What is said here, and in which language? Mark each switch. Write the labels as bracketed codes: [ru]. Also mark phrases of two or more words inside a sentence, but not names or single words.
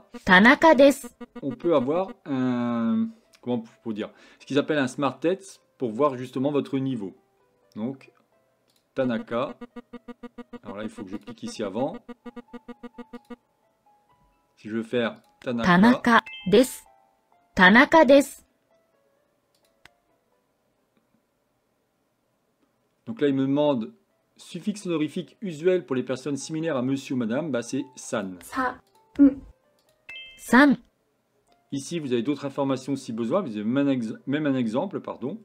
[ja] 田中です. [fr] on peut avoir un, comment faut dire, ce qu'ils appellent un smart test pour voir justement votre niveau. Donc, Tanaka. Alors là, il faut que je clique ici avant. Si je veux faire Tanaka. [ja] 田中です. 田中です. [fr] Donc là, il me demande suffixe honorifique usuel pour les personnes similaires à monsieur ou madame. Bah, c'est san. [ja] さ、3、 [fr] Ici, vous avez d'autres informations si besoin. Vous avez même un exemple, pardon.